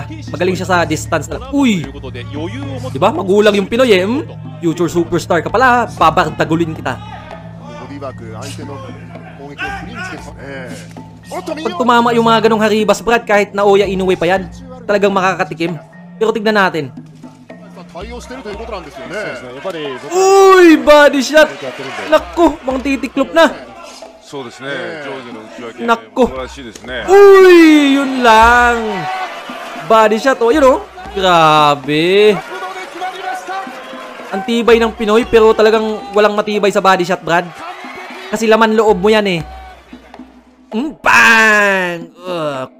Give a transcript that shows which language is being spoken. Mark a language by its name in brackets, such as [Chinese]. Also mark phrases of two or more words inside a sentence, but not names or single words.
[Filipino] Magaling siya sa distance. Uy! Diba? Magulang yung Pinoy eh. Future superstar ka pala. Babartagulin kita. [Japanese] ボディーワーク相手の攻撃をクリーンしておっと [Filipino] Pag tumama yung mga ganong haribas, Brad, kahit na Oya Inoue pa yan, talagang makakatikim. Pero tignan natin. [Japanese] 対応してるということなんですよね。やっぱり僕 [English] Uy! Body shot! [Japanese] やってるんで [Filipino] Naku! Mang titiklop na! [Japanese] そうですね、上下の内訳、 [Filipino] Nako. [Japanese] 素晴らしいですね。 [Filipino] Uy! Yun lang! [English] Body shot. [Filipino] Oh, yun oh. Grabe. Ang tibay ng Pinoy pero talagang walang matibay sa [English] body shot, [Filipino] Brad. Kasi laman loob mo yan eh. Bang!